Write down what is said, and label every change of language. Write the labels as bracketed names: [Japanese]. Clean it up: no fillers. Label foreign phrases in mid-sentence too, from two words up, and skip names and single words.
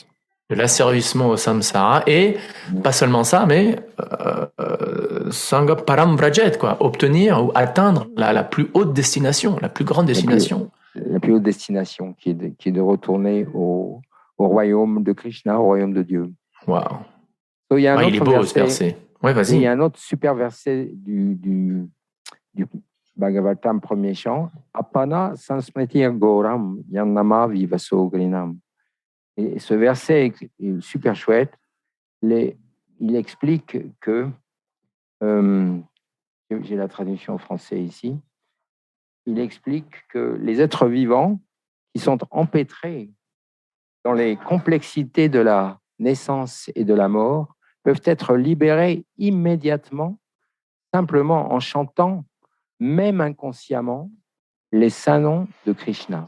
[French] De l'asservissement au samsara, et pas seulement ça, mais [Sanskrit] सङ्ग परंव्रजेत्, [French] quoi, obtenir ou atteindre la plus haute destination, la plus grande destination. La plus haute destination, qui est de retourner au au royaume de Krishna, au royaume de Dieu. Waouh. So, il y a un il est beau ce verset. Ouais, vas-y. Il y a un autre super verset du Bhagavatam, premier chant. [Sanskrit] आपन्नः संसृतिं घोरां यन्नाम विवशो गृणन्. [French] Et ce verset est super chouette. Il explique que, j'ai la traduction en français ici, il explique que les êtres vivants qui sont empêtrés dans les complexités de la naissance et de la mort peuvent être libérés immédiatement, simplement en chantant, même inconsciemment, les saints noms de Krishna.